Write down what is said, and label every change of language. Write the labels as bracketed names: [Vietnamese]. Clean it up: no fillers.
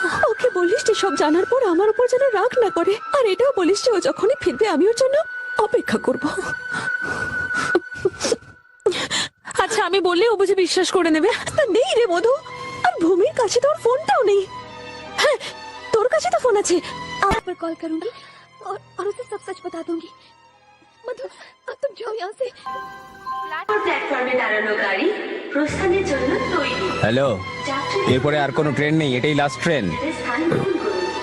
[Bangla] ওকে বলিস যে সব জানার পর আমার উপর যেন রাগ না করে, আর এটাও বলিস যে ও যখনই ফিরবে আমি ওর জন্য অপেক্ষা করব। আচ্ছা, আমি বললে ও বুঝে বিশ্বাস করে নেবে? তা নেই রে মধু, আর ভূমির কাছে তো ওর ফোনটাও নেই। হ্যাঁ, তোর কাছে তো ফোন আছে। [Hindi] आप पर कॉल करूंगी और उसे सब सच बता दूंगी। मधु, अब तुम जाओ यहाँ से। [Bangla] প্ল্যাটফর্মে দাঁড়ানো গাড়ি প্রস্থানের জন্য তৈরি। হ্যালো, যাত্রীদের এরপরে আর কোনো ট্রেন নেই, এটাই লাস্ট ট্রেন। স্থান গ্রহণ করুন।